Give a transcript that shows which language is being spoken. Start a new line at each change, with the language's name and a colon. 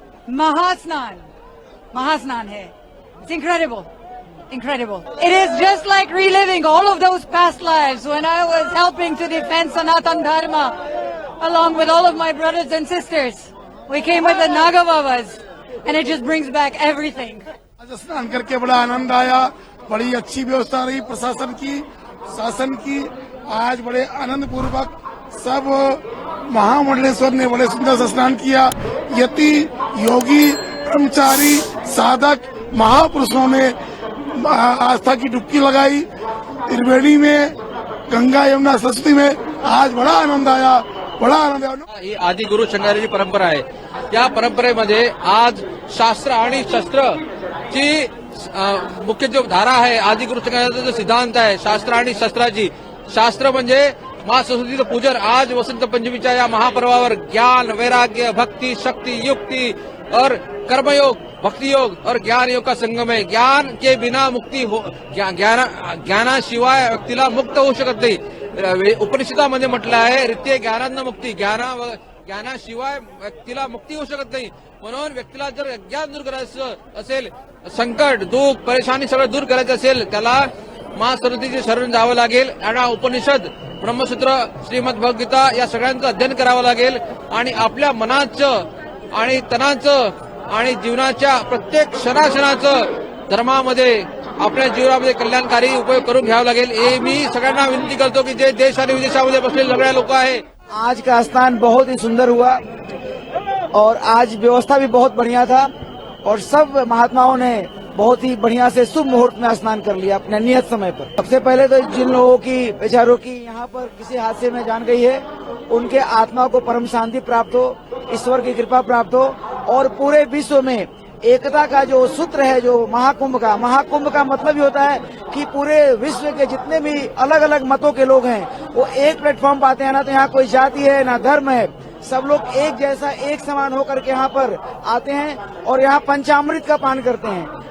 English: Mahasnan. Mahasnan hai. It's incredible. Incredible. It is just like reliving all of those past lives when I was helping to defend Sanatan Dharma along with all of my brothers and sisters. We came with the Naga Babas and it just brings back everything.
Hindi: आज स्नान करके बड़ा आनंद आया, बड़ी अच्छी व्यवस्था रही प्रशासन की, शासन की। आज बड़े आनंद पूर्वक सब महामंडलेश्वर ने बड़े सुंदर से स्नान किया। यति, योगी, ब्रह्मचारी, साधक, महापुरुषों ने आस्था की डुबकी लगाई। त्रिवेणी में, गंगा यमुना सरस्वती में आज बड़ा आनंद आया, बड़ा आनंद आया।
Marathi: ही आदि गुरु शंकराची परंपरा आहे। या परंपरेमध्ये आज शास्त्र आणि शस्त्र ची मुख्य जो धारा आहे, आदि गुरु शंकराचा जो सिद्धांत आहे शास्त्र आणि शस्त्राची, शास्त्र म्हणजे माँ सरस्वतीचं पूजन। आज वसंत पंचमीच्या या महापर्वावर ज्ञान, वैराग्य, भक्ति, शक्ति, युक्ति
Hindi: और कर्मयोग, भक्ति योग और ज्ञान योग का संगम
Marathi: आहे।
Hindi: ज्ञान के बिना मुक्ती हो,
Marathi: ज्ञानाशिवाय व्यक्तीला मुक्त होऊ शकत नाही। उपनिषदामध्ये म्हटलं आहे, रित्ये ज्ञानांना मुक्ती, ज्ञानाशिवाय व्यक्तीला मुक्ती होऊ शकत नाही। म्हणून व्यक्तीला जर अज्ञान दूर करायचं असेल, संकट, दुःख, परेशानी सगळं दूर करायचं असेल, त्याला माँ सरस्वतीचे शरण जावं लागेल। आणि उपनिषद, ब्रह्मसूत्र, श्रीमद भगवद्गीता या सगळ्यांचं अध्ययन करावं लागेल आणि आपल्या मनाचं आणि तनाचं आणि जीवनाच्या प्रत्येक क्षणाक्षणाचं धर्मामध्ये, आपल्या जीवनामध्ये कल्याणकारी उपयोग करून घ्यावा लागेल। हे मी सगळ्यांना विनंती करतो की जे देश आणि विदेशामध्ये बसलेले सगळे लोक आहे।
Hindi: आज का स्नान बहुत ही सुंदर हुआ और आज व्यवस्था भी बहुत बढ़िया था और सब महात्माओं ने बहुत ही बढ़िया से शुभ मुहूर्त में स्नान कर लिया अपने नियत समय पर। सबसे पहले तो जिन लोगों की, बेचारों की यहाँ पर किसी हादसे में जान गई है, उनके आत्मा को परम शांति प्राप्त हो, ईश्वर की कृपा प्राप्त हो और पूरे विश्व में एकता का जो सूत्र है, जो महाकुंभ का मतलब ही होता है कि पूरे विश्व के जितने भी अलग अलग मतों के लोग हैं वो एक प्लेटफॉर्म पर आते हैं। ना तो यहाँ कोई जाति है, ना धर्म है, सब लोग एक जैसा, एक समान होकर के यहाँ पर आते हैं और यहाँ पंचामृत का पान करते हैं।